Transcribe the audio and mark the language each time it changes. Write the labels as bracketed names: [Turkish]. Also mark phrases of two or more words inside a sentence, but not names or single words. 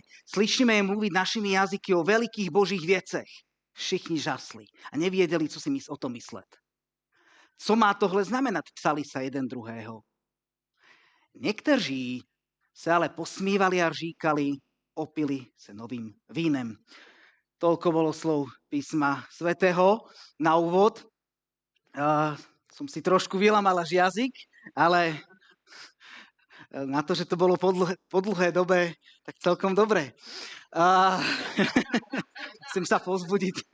[Czech] Slyšíme je mluvit našimi jazyky o velikých božích věcech. Všichni žasli a nevěděli, co si o tom myslet. Co má tohle znamenat, psali sa jeden druhého. Někteří se ale posmívali a říkali, opili se novým vínem. [Slovak] Toľko bolo slov písma svätého na úvod. Som si trošku vylamal až jazyk, ale na to, že to bolo po dlhé dobe, tak celkom dobre. Chcem sa povzbudiť.